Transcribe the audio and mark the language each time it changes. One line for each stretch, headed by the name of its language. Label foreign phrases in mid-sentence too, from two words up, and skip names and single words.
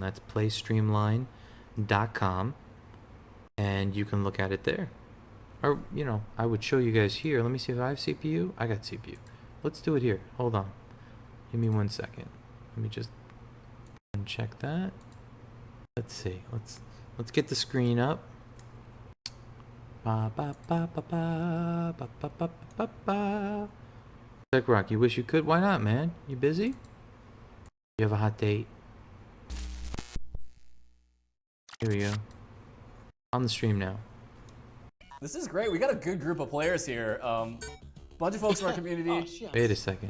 English: That's playstreamline.com, and you can look at it there. Or, I would show you guys here. Let me see if I have CPU. I got CPU. Let's do it here. Hold on. Give me 1 second. Let me just uncheck that. Let's see. Let's get the screen up. Ba ba ba ba ba ba ba ba ba ba. Teacloc, you wish you could? Why not, man? You busy? You have a hot date? Here we go. On the stream now. This is great. We got a good group of players here. Bunch of folks from our community. Wait a second.